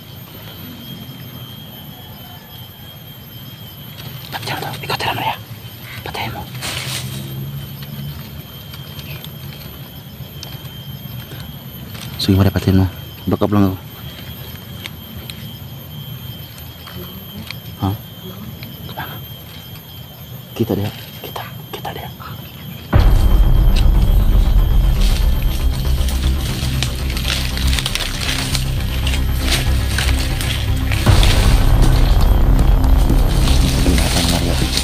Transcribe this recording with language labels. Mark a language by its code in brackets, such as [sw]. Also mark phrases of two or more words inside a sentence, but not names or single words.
[tl] Patayin mo. Ikaw tira Maria. Patayin mo. Sige Maria, patayin mo. Back up lang ako. Ha? [id] Kemana? Kita dia. Kita dia. Kelihatan Maria.